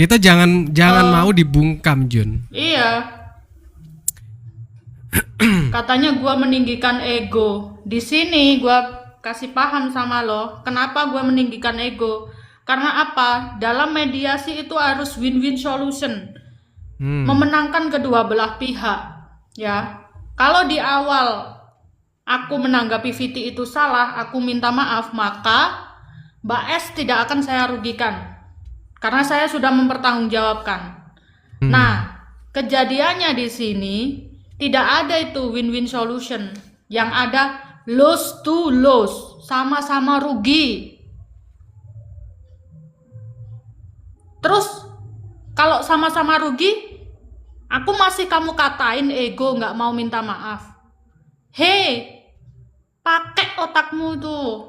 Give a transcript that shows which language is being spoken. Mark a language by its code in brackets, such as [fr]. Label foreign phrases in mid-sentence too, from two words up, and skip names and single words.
[id] Kita jangan mau dibungkam, Jun. Iya. Katanya gua meninggikan ego. Di sini gua kasih paham sama lo, kenapa gua meninggikan ego? Karena apa? Dalam mediasi itu harus [en] win-win solution. [id] Memenangkan kedua belah pihak, ya. Kalau di awal aku menanggapi Viti itu salah, aku minta maaf, maka Mbak S tidak akan saya rugikan. Karena saya sudah mempertanggungjawabkan. Nah, kejadiannya di sini tidak ada itu [en] win-win solution. [id] Yang ada [en] lose to lose, [id] sama-sama rugi. Terus kalau sama-sama rugi, aku masih kamu katain ego, nggak mau minta maaf. Hei, pakai otakmu tuh.